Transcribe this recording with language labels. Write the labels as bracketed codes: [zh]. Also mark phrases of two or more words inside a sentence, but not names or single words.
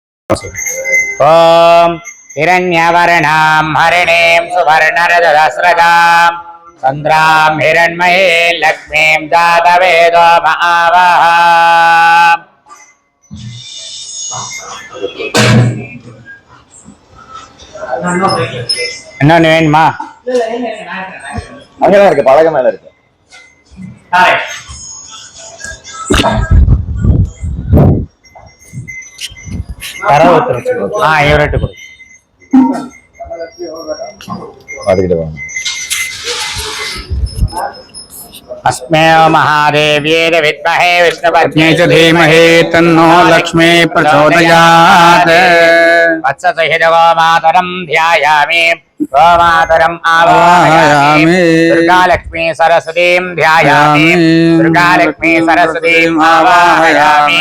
[sa] ओम हिरण्यवर्णां हरिणीं सुवर्णरजतस्रजां चन्द्रां हिरण्मये लक्ष्मीं जातवेदो महावः। [ta] இன்னொன்னு வேணுமா? அங்கதான் இருக்கு, பழக மேல இருக்கு. இவர்கிட்ட கொடு. அதுக்கிட்ட வாங்க. [sa] अस्मे महादेव्यै विद्महे विष्णुपत्न्यै च धीमहि तन्नो लक्ष्मी प्रचोदयात्। वत्ससहितगोमातरं ध्यायामि, गोमातरम् आवाहयामि, दुर्गालक्ष्मी सरस्वतीं ध्यायामि, दुर्गालक्ष्मी सरस्वतीम् आवाहयामि।